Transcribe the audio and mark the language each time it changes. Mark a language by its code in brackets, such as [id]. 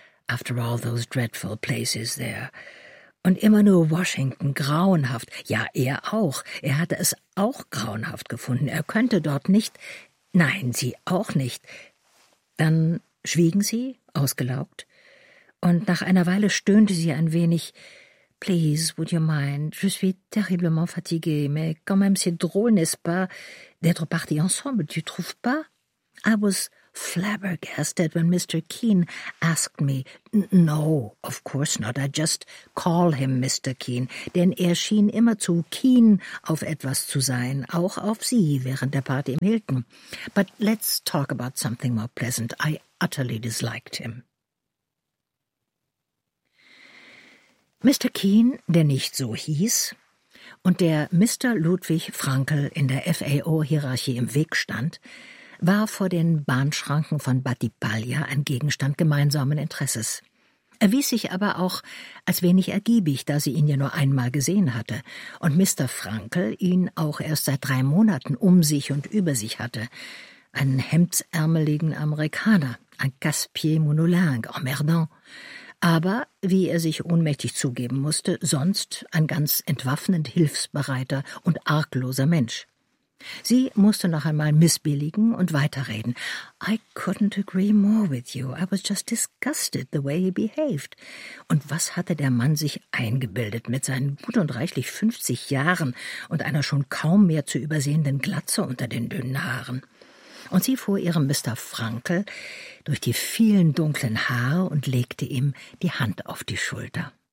[en] After all those dreadful places there. [de] Und immer nur Washington, grauenhaft. Ja, er auch. Er hatte es auch grauenhaft gefunden. Er könnte dort nicht. Nein, sie auch nicht. Dann schwiegen sie, ausgelaugt. Und nach einer Weile stöhnte sie ein wenig. [en] Please, would you mind? [fr] Je suis terriblement fatiguée, mais quand même c'est drôle, n'est-ce pas, d'être parti ensemble, tu trouves pas? [en] I was flabbergasted when Mr. Keane asked me. No, of course not. I just call him Mr. [de] Keane, denn er schien immer zu keen auf etwas zu sein, auch auf sie während der Party im Hilton. [en] But let's talk about something more pleasant. I utterly disliked him. [de] Mr. Keane, der nicht so hieß, und der Mr. Ludwig Frankl in der FAO-Hierarchie im Weg stand, war vor den Bahnschranken von Battipaglia ein Gegenstand gemeinsamen Interesses. Erwies sich aber auch als wenig ergiebig, da sie ihn ja nur einmal gesehen hatte und Mr. Frankl ihn auch erst seit 3 Monaten um sich und über sich hatte. Einen hemdsärmeligen Amerikaner, ein [fr] Casse-Pied Monolingue, emmerdant. [de] Aber, wie er sich ohnmächtig zugeben musste, sonst ein ganz entwaffnend hilfsbereiter und argloser Mensch. Sie musste noch einmal missbilligen und weiterreden. [en] I couldn't agree more with you. I was just disgusted the way he behaved. [de] Und was hatte der Mann sich eingebildet mit seinen gut und reichlich 50 Jahren und einer schon kaum mehr zu übersehenden Glatze unter den dünnen Haaren? Und sie fuhr ihrem Mr. Frankl durch die vielen dunklen Haare und legte ihm die Hand auf die Schulter.